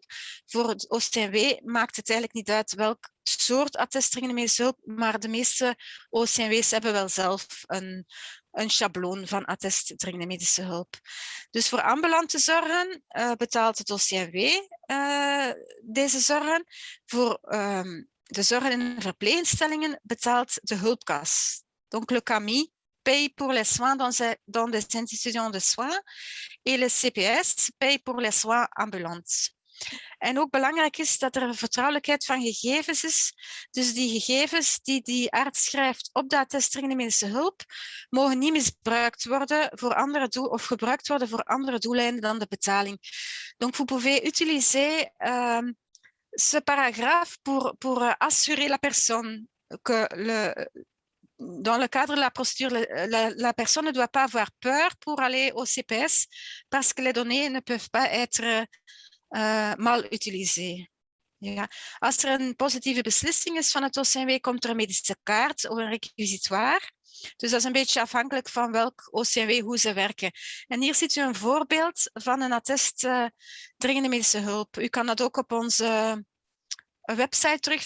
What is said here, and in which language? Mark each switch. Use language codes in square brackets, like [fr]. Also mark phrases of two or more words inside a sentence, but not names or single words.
[nl] Voor het OCMW maakt het eigenlijk niet uit welk soort attest dringende medische hulp, maar de meeste OCMW's hebben wel zelf een schabloon van attest dringende medische hulp. Dus voor ambulante zorgen betaalt het OCMW deze zorgen. Voor de zorgen in verpleeginstellingen betaalt de hulpkas. [fr] Donc le CAMI paye pour les soins dans des institutions de soins et le CPS paye pour les soins ambulants. [nl] En ook belangrijk is dat er vertrouwelijkheid van gegevens is. Dus die gegevens die arts schrijft op de attest dringende medische hulp, mogen niet misbruikt worden voor andere of gebruikt worden voor andere doeleinden dan de betaling. [fr] Donc, vous pouvez utiliser ce paragraphe pour assurer la personne que dans le cadre de la procédure, la personne ne doit pas avoir peur pour aller au CPS parce que les données ne peuvent pas être mal utilisé. [nl] Ja. Als er een positieve beslissing is van het OCMW, komt er een medische kaart of een requisitoire. Dus dat is een beetje afhankelijk van welk OCMW, hoe ze werken. En hier ziet u een voorbeeld van een attest dringende medische hulp. U kan dat ook op onze website terugvinden.